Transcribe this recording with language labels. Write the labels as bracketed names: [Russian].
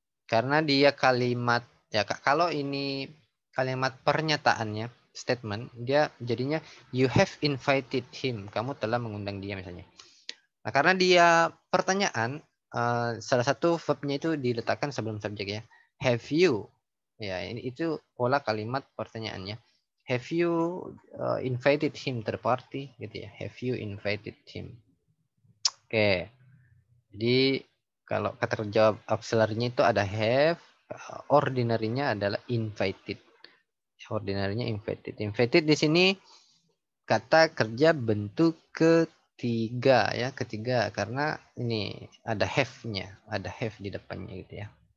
[Indonesian] Karena dia kalimat ya kalau ini kalimat pernyataannya statement, dia jadinya [English] you have invited him. [Indonesian] Kamu telah mengundang dia misalnya. Nah, karena dia pertanyaan, salah satu verbnya itu diletakkan sebelum subjek ya. [English] Have you? [Indonesian] Ya, ini itu pola kalimat pertanyaannya. [English] Have you invited him to the party? [Indonesian] Gitu ya. [English] Have you invited him? Oke. [Indonesian] Jadi kalau kata kerja auxiliary-nya itu ada have, ordinary-nya adalah invited. Ordinary-nya invited. Invited di sini kata kerja bentuk ketiga ya, ketiga karena ini ada have-nya, ada have di depannya gitu ya.